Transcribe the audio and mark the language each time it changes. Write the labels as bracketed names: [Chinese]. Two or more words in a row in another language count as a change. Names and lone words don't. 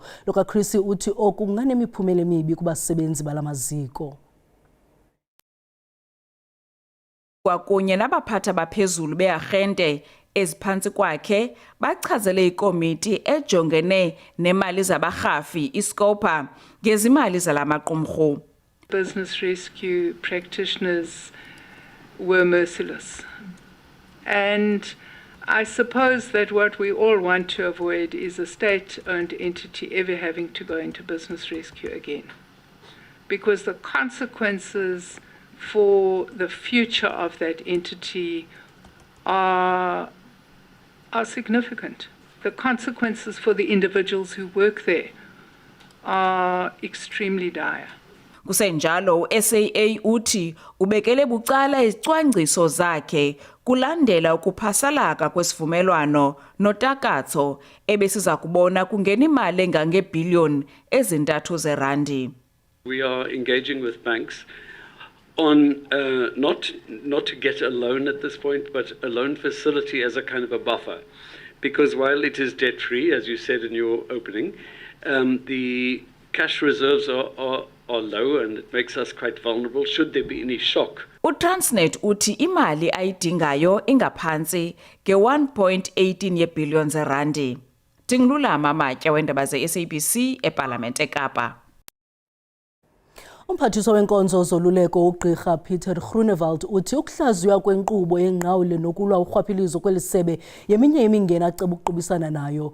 [Xhosa] Loka Chris uthi oku kunganemiphumela emibi kubasebenzi balamaziko. Kwakunye nabaphatha baphezulu bearhente eziphansi kwakhe bachazele ikomiti ejongene nemali zabarhafi iScopa ngezimali zalamaqumrhu. [English] Business rescue practitioners were merciless. And I suppose that what we all want to avoid is a state-owned entity ever having to go into business rescue again. Because the consequences for the future of that entity are significant. The consequences for the individuals who work there are extremely dire. [Xhosa] Kusenjalo SAA uthi ubekele bucala izicwangciso zakhe kulandela ukuphasalaka kwesivumelwano notakatso ebesiza kubona kungena imali engangebhiliyoni ezintathu zerandi. [English] We are engaging with banks on not to get a loan at this point, but a loan facility as a kind of a buffer. Because while it is debt-free, as you said in your opening, the cash reserves are low and it makes us quite vulnerable should there be any shock. [Xhosa] uTransnet uthi imali ayidingayo ingaphantsi nge-1.18 yeebhiliyoni zerandi. Tingilulama Matya weendaba ze-SABC eParlamente eKapa. Umphathiswa wenkonzo zoluleko uGqirha Peter Groenewald uthi ukuhlaziywa kwenkqubo yenqawule nokulwa urhwaphilizo kwelisebe yeminye imingeni aceba ukuqubisana nayo.